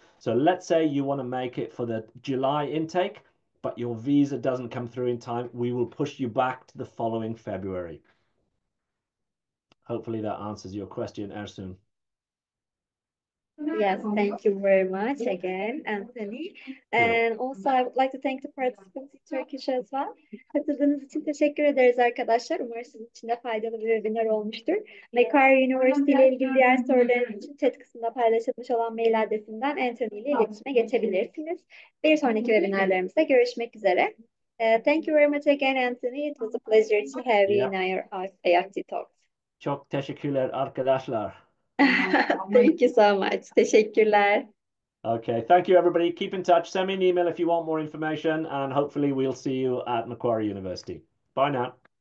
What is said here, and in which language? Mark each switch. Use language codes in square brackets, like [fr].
[en] So let's say you want to make it for the July intake, but your visa doesn't come through in time, we will push you back to the following February. Hopefully that answers your question, Ersun. Yes, thank you very much again, Anthony. And also I would like to thank the participants in Turkish as well. [tr] Katıldığınız için teşekkür ederiz arkadaşlar. Umarım sizin için de faydalı bir webinar olmuştur. Macquarie University ile ilgili diğer sorularınız için chat kısmında paylaşılmış olan mail adresinden Anthony ile iletişime geçebilirsiniz. Bir sonraki webinarlarımızda görüşmek üzere. [en] Thank you very much again, Anthony. It was a pleasure to have you in our IEFT Talks. [tr] Çok teşekkürler arkadaşlar. [en] Thank you so much. [tr] Teşekkürler. [en] Okay, thank you everybody. Keep in touch. Send me an email if you want more information, and hopefully we'll see you at Macquarie University. Bye now.